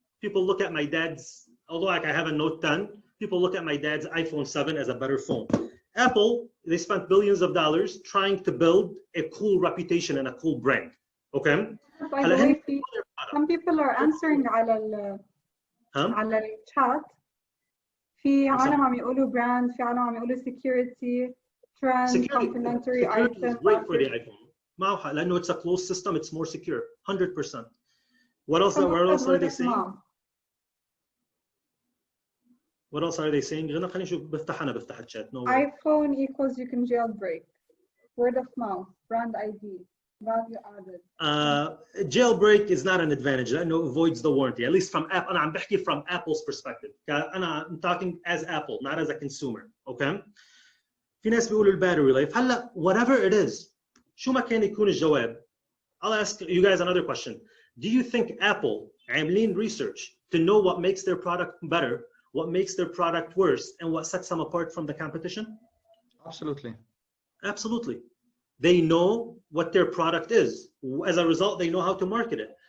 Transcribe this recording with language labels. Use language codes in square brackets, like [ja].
[en] People look at my dad's, although like I have a Note 10, people look at my dad's iPhone 7 as a better phone. Apple, they spent billions of dollars trying to build a cool reputation and a cool brand. Okay. By the way, some people are answering [ar] على الchat. في عالم عم يقولوا brand، في عالم عم يقولوا [en] security, trend, complementary security item. is great for the iPhone. [ar] معه حق لأنه [en] it's a closed system, it's more secure, 100%. What else are they saying? What else are they saying? [ar] غنى خلينا نشوف بفتح الchat. [en] No way. iPhone equals you can jailbreak. Word of mouth, brand ID. Value added. Jailbreak is not an advantage. [ar] لأنه [en] avoids the warranty. At least from Apple. [ar] أنا عم بحكي [en] from Apple's perspective. I'm talking as Apple, not as a consumer. Okay? [ar] في ناس بيقولوا الباتري لايف. هلا [en] whatever it is, [ar] شو ما كان يكون الجواب. [en] I'll ask you guys another question. Do you think Apple [ar] عاملين [en] research to know what makes their product better, what makes their product worse, and what sets them apart from the competition? Absolutely. Absolutely. They know what their product is. As a result, they know how to market it.